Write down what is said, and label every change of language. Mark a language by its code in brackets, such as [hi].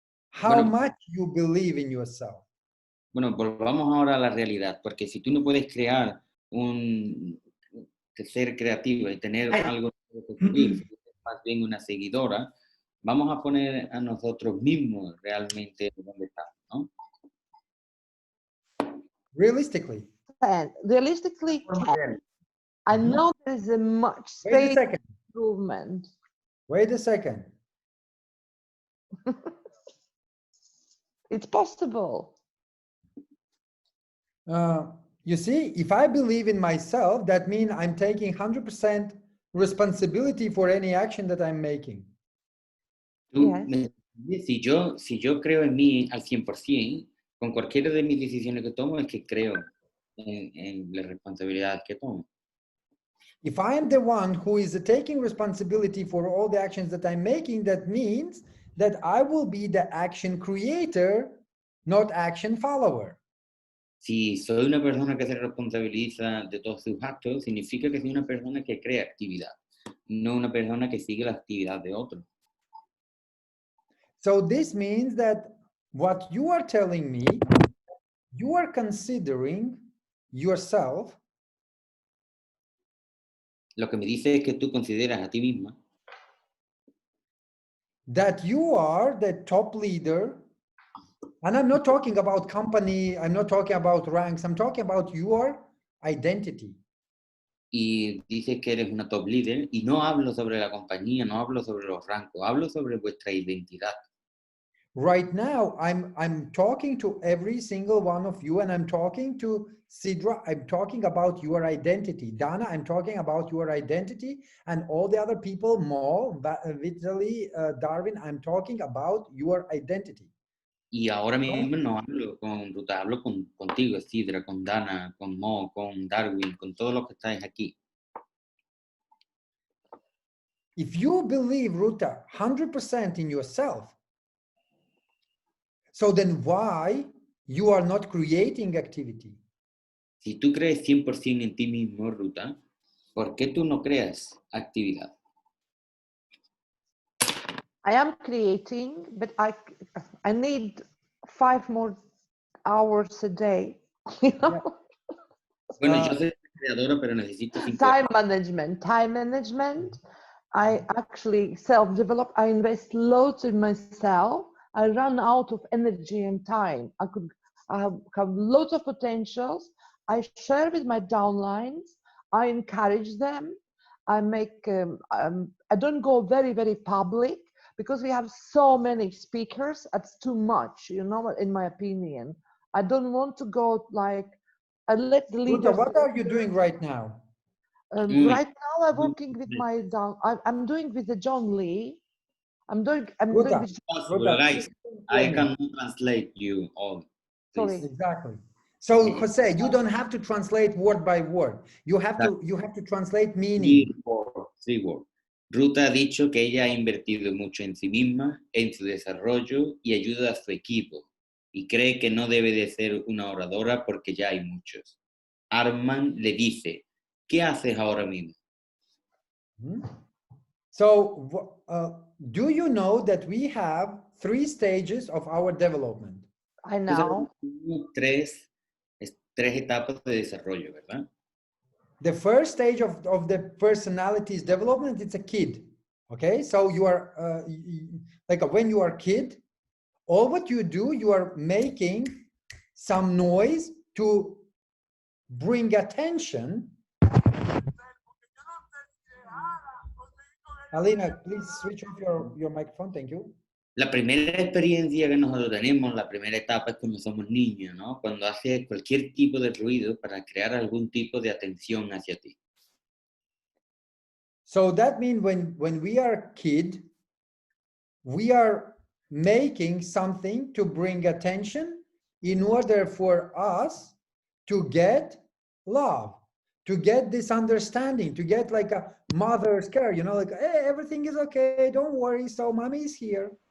[en] How much you believe in yourself? [es] Bueno, volvamos ahora a la realidad, porque si tú no puedes crear ser creativo y tener algo que seguir, más bien una seguidora, vamos a poner a nosotros mismos realmente donde estamos, ¿no? [en] Realistically. Realistically, 10. I know there is a much space for improvement. Wait a second. It's possible. You see, if I believe in myself, that means I'm taking 100% responsibility for any action that I'm making. Yes. [es] Si yo creo en mí al 100%, con cualquiera de mis decisiones que tomo, es que creo en las responsabilidades que tomo. [en] If I am the one who is taking responsibility for all the actions that I'm making, that means that I will be the action creator, not action follower. [es] Si soy una persona que se responsabiliza de todos sus actos, significa que soy una persona que crea actividad, no una persona que sigue la actividad de otro. [en] So this means that what you are telling me, you are considering yourself. [es] Lo que me dice es que tú consideras a ti misma [en] That you are the top leader And I'm not talking about company, I'm not talking about ranks, I'm talking about your identity. [es] Y dices que eres una top leader y no hablo sobre la compañía, no hablo sobre los rangos, hablo sobre vuestra identidad. [en] Right now, I'm talking to every single one of you, and I'm talking to Sidra, I'm talking about your identity. Dana, I'm talking about your identity, and all the other people, Mo, Vitaly, Darwin, I'm talking about your identity. [es] Y ahora mismo no hablo con Ruta, hablo contigo, Sidra, con Dana, con Mo, con Darwin, con todos los que estáis aquí. [en] If you believe, Ruta, 100% in yourself, so then why you are not creating activity? [es] Si tú crees 100% en ti mismo, Ruta, ¿por qué tú no creas actividad? [en] I am creating, but I need 5 more hours a day. You know? [es] Bueno, yo soy creadora, pero necesito 5 [en] Time management. I actually self-develop. I invest loads in myself. I run out of energy and time. I have lots of potentials. I share with my downlines. I encourage them. I make. I don't go very, very public because we have so many speakers. It's too much, you know. In my opinion, I don't want to go like. I let the leaders. Ruta, what are you doing right now? Right now, I'm working with my I'm doing with the John Lee. I'm doing with. Possible, guys. I cannot translate you all. Sorry. Exactly. So Jose, you don't have to translate word by word. You have to translate meaning. 3 words. [es] Ruta ha dicho que ella ha invertido mucho en sí misma, en su desarrollo y ayuda a su equipo. Y cree que no debe de ser una oradora porque ya hay muchos. Armand le dice, ¿qué haces ahora mismo? [en] So, do you know that we have 3 stages of our development? I know. [es] 3 etapas de desarrollo, ¿verdad? [en] The first stage of the personality's development, it's a kid. Okay, so you are like when you are a kid, all what you do, you are making some noise to bring attention. Alina, please switch off your microphone. Thank you. [es] La primera experiencia que nosotros tenemos, la primera etapa es cuando somos niños, ¿no? Cuando haces cualquier tipo de ruido para crear algún tipo de atención hacia ti. [en] So that means when we are a kid, we are making something to bring attention in order for us to get love, to get this understanding, to get like a mother's care, you know, like, hey, everything is okay, don't worry, so mommy is here.